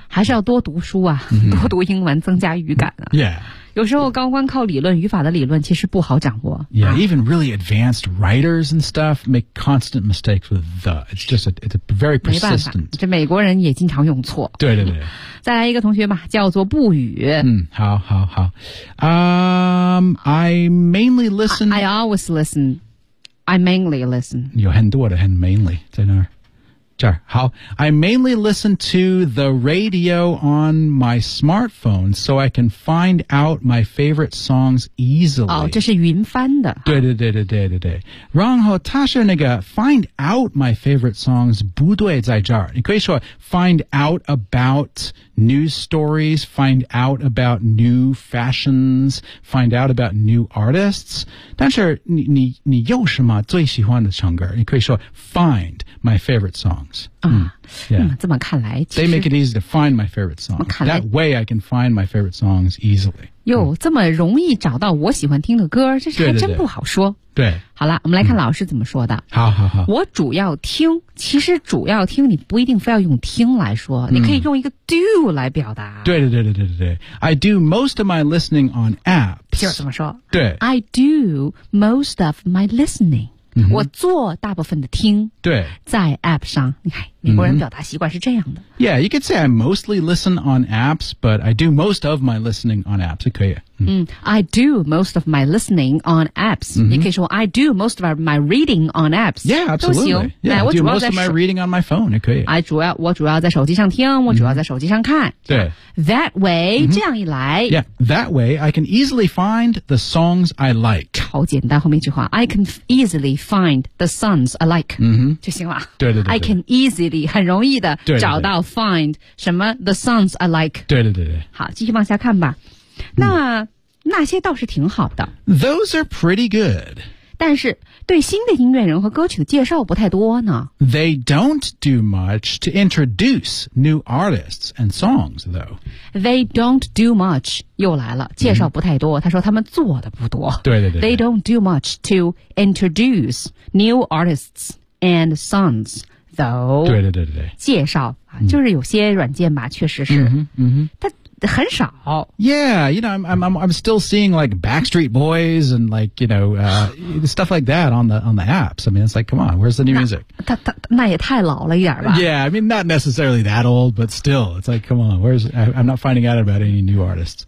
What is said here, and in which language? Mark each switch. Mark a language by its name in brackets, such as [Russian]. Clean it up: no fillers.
[Chinese] 还是要多读书啊、多读英文增加语感啊 [English] yeah [Chinese] 有时候高光靠理论语法的理论其实不好掌握 [English] yeah even really advanced writers and stuff make constant mistakes with the it's just it's a very persistent [Chinese] 没办法这美国人也经常用错对对对再来一个同学吧叫做不语 [English] 好好好I mainly listen I always listen. I mainly listen. [Chinese] 有很多的很 mainly 在那儿。这儿好 [English] I mainly listen to the radio on my smartphone so I can find out my favorite songs easily. [Chinese] 哦这是云翻的。对对对对对对对。然后他是那个 [English] find out my favorite songs [Chinese] 不对在这儿。你可以说 [English] find out about news stories, find out about new fashions, find out about new artists. [Chinese] 但是你有什么最喜欢的唱歌你可以说 [English] find my favorite songs. [Chinese] 这么看来其实 [English] They make it easy to find my favorite songs That way I can find my favorite songs easily [Chinese] 哟这么容易找到我喜欢听的歌这是还真不好说对, 对, 对好了我们来看老师怎么说的好好好我主要听其实主要听你不一定非要用听来说你可以用一个 do 来表达对对对对对对 [English] I do most of my listening on apps [Chinese] 就怎么说对 [English] I do most of my listening [Chinese] 我做大部分的听对在 app 上你看美国人表达习惯是这样的 [English] Yeah, you could say I mostly listen on apps but I do most of my listening on apps 可以、 I do most of my listening on apps 你可以说 I do most of my reading on apps Yeah, absolutely yeah, I do most of my reading on my phone 也可以 [Chinese] 我主要在手机上听我主要在手机上看对 [English] That way、这样一来 Yeah, that way I can easily find the songs I like [Chinese] 超简单后面一句话 [English] I can easily find the songs I like、 [Chinese] 就行了对对 对, 对 I can easily 很容易的找到 find 什么 the songs I like 对对对对好继续往下看吧那那些倒是挺好的 [English] those are pretty good [Chinese] 但是对新的音乐人和歌曲的介绍不太多呢。 [English] They don't do much to introduce new artists and songs, though. They don't do much. [Chinese] 又来了，介绍不太多。他说他们做的不多。对对对。 [English] They don't do much to introduce new artists and songs. Though, [Chinese] 对对对对介绍、就是有些软件吧确实是、但很少 [English] Yeah, you know, I'm still seeing like Backstreet Boys and like, you know, stuff like that on the apps. I mean, it's like, come on, where's the new music? [Chinese] 那也太老了一点吧 [English] Yeah, I mean, not necessarily that old, but still, it's like, come on, I'm not finding out about any new artists.